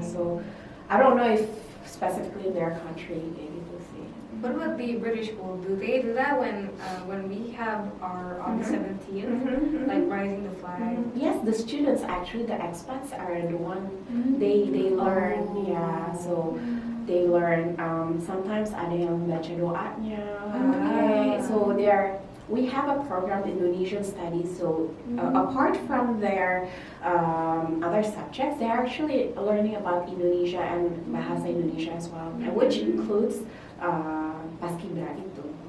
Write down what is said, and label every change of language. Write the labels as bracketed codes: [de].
[en] So I don't know if specifically in their country they did the same. What about the British school? Do they do that when we have our August 17th, like rising the flag? Yes, the students actually, the expats are the one they learn. Yeah, so they learn. Sometimes [id] ada yang baca doanya. [en] Okay, so we have a program Indonesian studies. So apart from their other subjects, they're actually learning about Indonesia and bahasa Indonesia as well, which includes paskibra itu.